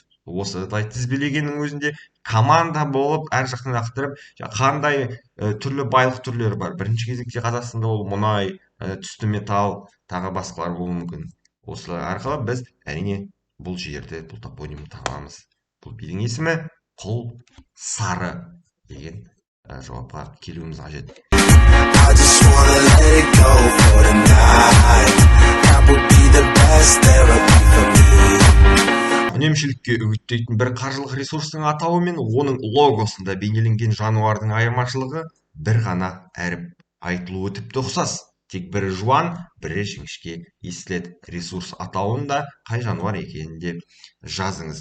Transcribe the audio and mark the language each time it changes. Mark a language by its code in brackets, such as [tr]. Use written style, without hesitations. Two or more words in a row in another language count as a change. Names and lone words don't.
[kk] Осылай тізбелегеннің өзінде команда болып әр жақтан лақтырып, қандай түрлі байлық түрлері бар. Бірінші кезекте Қазақстанда ол мұнай, түсті металл, тағы басқалар болуы мүмкін. Осылай арқылы біз әрине бұл жерді, бұл топонимді табамыз. Бұл бидің есімі құл сары деген жауапқа келуіміз қажет. [en] I just wanna let it go for tonight. That would be the best therapy for me. [kk] Үнемшілікке үгіттейтін бір қаржылық ресурстың атауы мен оның логосында бейнеленген жануардың айырмашылығы бір ғана әріп, айтылуы тіпті ұқсас. Тек бірі жуан, бірі жіңішке естіледі. Ресурс атауында қай жануар екенін де жазыңыз.